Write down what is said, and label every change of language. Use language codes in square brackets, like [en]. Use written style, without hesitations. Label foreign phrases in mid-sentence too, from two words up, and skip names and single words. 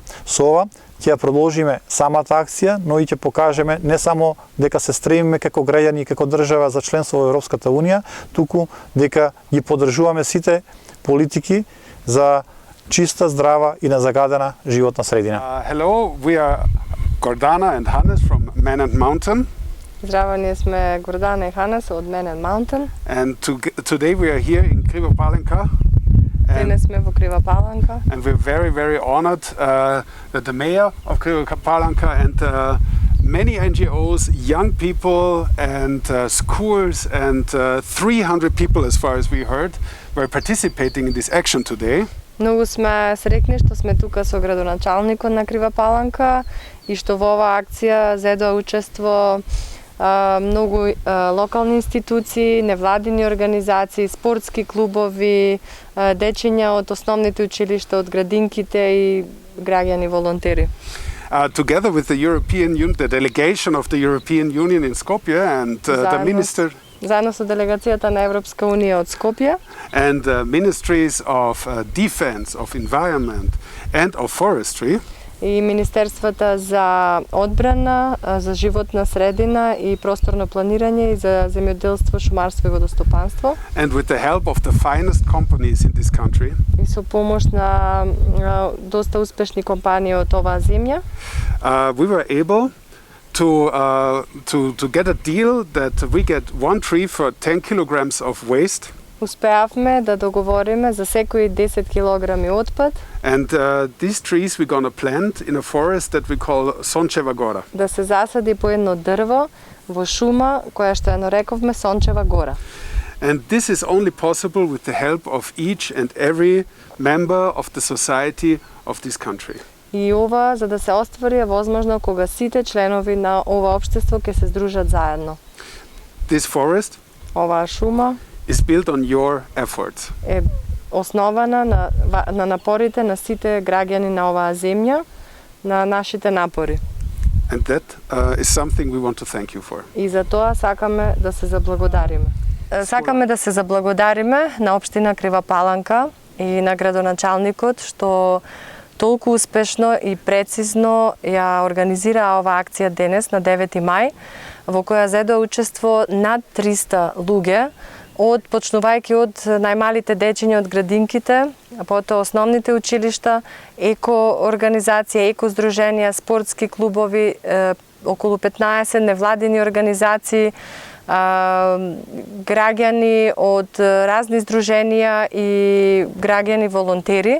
[mk] Со ова ќе ја продолжиме самата акција, но и ќе покажеме не само дека се стремиме како граѓани и како држава за членство во Европската Унија, туку дека ги поддржуваме сите политики за чиста, здрава и незагадена животна средина. [en] Hello, we are Gordana and Hannes from Men and Mountain. [mk] Здраво, ние сме Гордана и Ханес од Men and Mountain. [en] And today we are here in Kriva Palanka. [mk] Денес сме во Крива Паланка. [en] And we're very, very honored that the mayor of Kriva Palanka and many NGOs, young people and schools and 300 people, as far as we heard, were participating in this action today. [mk] Многу сме срекни што сме тука со градоначалникот на Крива Паланка и што во оваа акција зедоа учество многу локални институции, невладини организации, спортски клубови, дечиња од основните училишта, од градинките и граѓани волонтери. [en] Together with the European Union, the delegation of the European Union in Skopje and the minister [mk] заедно со делегацијата на Европска унија од Скопје [en] and the ministries of defense, of environment and of forestry, [mk] и министерствата за одбрана, за животна средина и просторно планирање и за земјоделство, шумарство и водостопанство. [en] And with the help of the finest companies in this country, [mk] И со помош на доста успешни компании од оваа земја, [en] we were able to get a deal that we get one tree for 10 kilograms of waste. [mk] Успеавме да договориме за секои 10 килограми отпад. [en] And these trees we're going to plant in a forest that we call Сончева гора. [mk] Да се засади по едно дрво во шума која што ја нарековме Сончева гора. [en] And this is only possible with the help of each and every member of the society of this country. [mk] И ова за да се оствари е возможно кога сите членови на ова општество ќе се здружат заедно. [en] This forest [mk] Оваа шума [en] is built on your efforts. [mk] Е основана на напорите на сите граѓани на оваа земја, на нашите напори. [en] And that is something we want to thank you for. [mk] И за тоа сакаме да се заблагодариме. Сакаме да се заблагодариме на општина Крива Паланка и на градоначалникот што толку успешно и прецизно ја организира оваа акција денес на 9 мај, во која зедоа учество над 300 луѓе, почнувајќи од најмалите дечиња од градинките, а потоа основните училишта, еко организации, еко здруженија, спортски клубови, околу 15 невладини организации, граѓани од разни здруженија и граѓани волонтери.